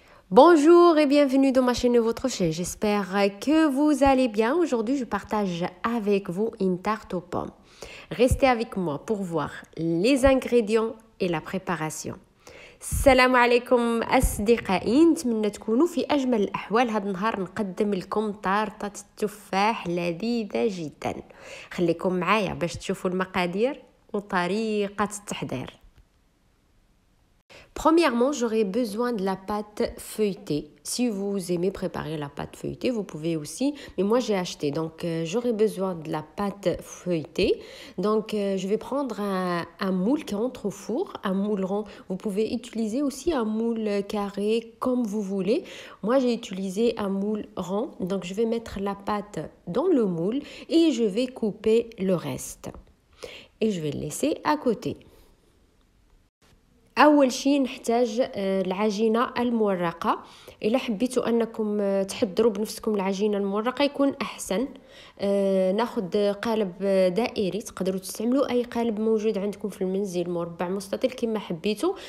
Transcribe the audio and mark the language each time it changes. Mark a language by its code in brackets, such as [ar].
[fr] Bonjour et bienvenue dans ma chaîne de votre chaîne. J'espère que vous allez bien. Aujourd'hui, je partage avec vous une tarte aux pommes. Restez avec moi pour voir les ingrédients et la préparation. [ar] السلام عليكم أصدقائي، نتمنى تكونوا في أجمل الأحوال. هذا النهار نقدم لكم طارطة التفاح لذيذة جدا. خليكم معايا باش تشوفوا المقادير وطريقة التحضير. [fr] Premièrement, j'aurai besoin de la pâte feuilletée. Si vous aimez préparer la pâte feuilletée, vous pouvez aussi. Mais moi, j'ai acheté. Donc, j'aurai besoin de la pâte feuilletée. Donc, je vais prendre un moule qui entre au four, un moule rond. Vous pouvez utiliser aussi un moule carré comme vous voulez. Moi, j'ai utilisé un moule rond. Donc, je vais mettre la pâte dans le moule et je vais couper le reste. Et je vais le laisser à côté. [ar] اول شيء نحتاج العجينه المورقه. الا حبيتوا انكم تحضروا بنفسكم العجينه المورقه يكون احسن. ناخذ قالب دائري، تقدروا تستعملوا اي قالب موجود عندكم في المنزل، مربع مستطيل كما حبيتوا.